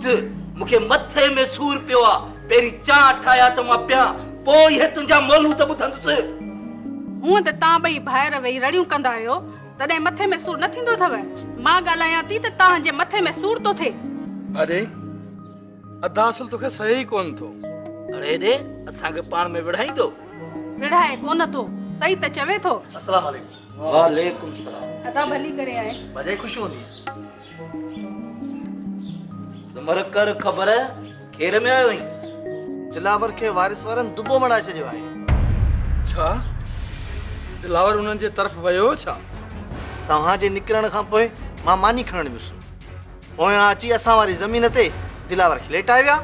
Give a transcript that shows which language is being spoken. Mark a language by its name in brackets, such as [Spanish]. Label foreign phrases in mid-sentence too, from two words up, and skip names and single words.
[Sindhi] मूंखे मथे में सूर पियो आहे। पहिरीं चाह ठाहिया त मां पिया, पोइ इहे तुंहिंजा मोलूं त ॿुधंदुसि। हूअं त तव्हां ॿई ॿाहिरि वेही रड़ियूं कंदा आहियो, तॾहिं मथे में सूर न थींदो अथव। मां ॻाल्हायां थी त तव्हांजे मथे में सूर थो थिए। अरे अदा असुल तोखे सही कोन थो। अरे रे, असांखे पाण में विढ़ाईंदो? विढ़ाए कोन थो, सही त चवे थो। [Arabic] السلام عليكم. وعليكم السلام. [Sindhi] अदा भली करे आए। भले खुश होंदी। समर कर ख़बर खेर में आयो ही। दिलावर के वारिस वारन दुबो मड़ा छडियो आहे। छा दिलावर उन्हनि जे तरफ़ वयो छा? तव्हां जे निकिरण खां पोइ मां मानी खणण वियुसि। पोयां अची असां वारी ज़मीन ते दिलावर खे लेटाए विया।